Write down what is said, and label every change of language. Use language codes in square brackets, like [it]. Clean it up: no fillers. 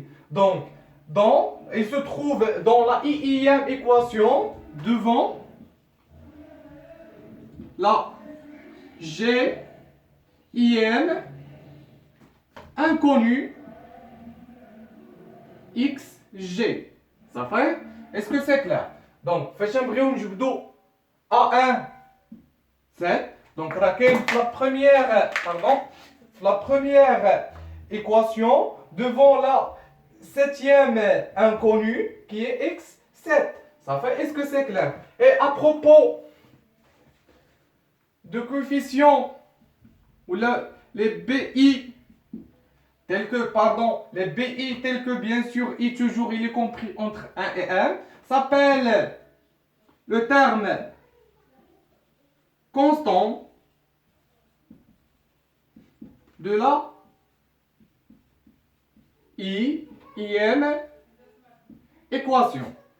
[fr] Donc il se trouve dans la ième équation devant la Gième inconnue XG. Ça fait? Est-ce que c'est clair? [ar] Donc, فاش نبغيو نجبدو A1 7. [fr] Donc [ar] راه كاين في [fr] la première équation devant la septième inconnue qui est x7. Ça fait? Est-ce que c'est clair? Et à propos de coefficients ou les BI tels que bien sûr I toujours il est compris entre 1 et 1 s'appelle le terme constant de la ième équation.